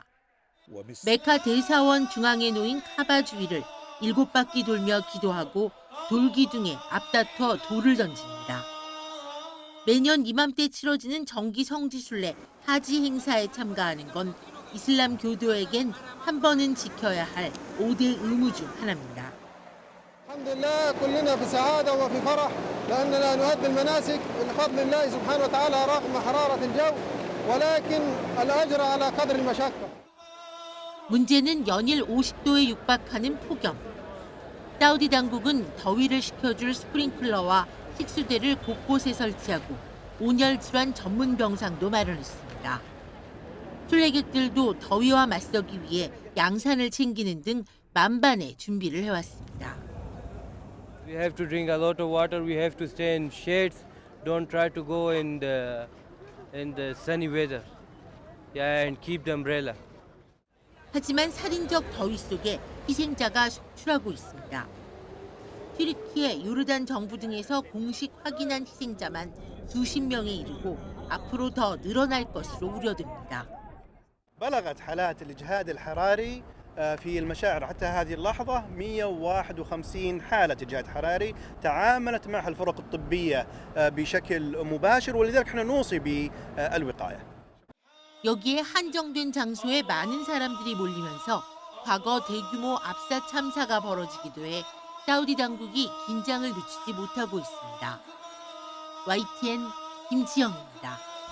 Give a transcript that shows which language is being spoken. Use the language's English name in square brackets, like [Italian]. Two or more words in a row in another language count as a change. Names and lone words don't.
[Korean] 메카 대사원 중앙에 놓인 카바 주위를 7바퀴 돌며 기도하고 돌기둥에 앞다퉈 돌을 던집니다. 매년 이맘때 치러지는 정기 성지순례 하지 행사에 참가하는 건 이슬람 교도에겐 한 번은 지켜야 할 5대 의무 중 하나입니다. [Arabic] الحمد لله كلنا في سعادة وفي فرح لأننا نؤدي المناسك بفضل الله سبحانه وتعالى رغم حرارة الجو ولكن الأجر على قدر المشقة. [Korean] 문제는 연일 50도에 육박하는 폭염. 사우디 당국은 더위를 식혀줄 스프링클러와 식수대를 곳곳에 설치하고 온열 질환 전문 병상도 마련했습니다. 순례객들도 더위와 맞서기 위해 양산을 챙기는 등 만반의 준비를 해왔습니다. [English] We have to drink a lot of water. We have to stay in shades. Don't try to go in the sunny weather. Yeah, and keep the umbrella. [Korean] 하지만 살인적 더위 속에 희생자가 속출하고 있습니다. 튀르키예, 요르단 정부 등에서 공식 확인한 희생자만 수십 명에 이르고 앞으로 더 늘어날 것으로 우려됩니다. [Arabic] بلغت حالات الإجهاد الحراري في المشاعر حتى هذه اللحظة 151 حالة إجهاد حراري تعاملت معها الفرق الطبية بشكل مباشر ولذلك احنا نوصي بالوقاية. [Korean] 여기에 한정된 장소에 많은 사람들이 몰리면서 과거 대규모 압사 참사가 벌어지기도 해 사우디 당국이 긴장을 늦추지 못하고 있습니다. YTN 김지영입니다.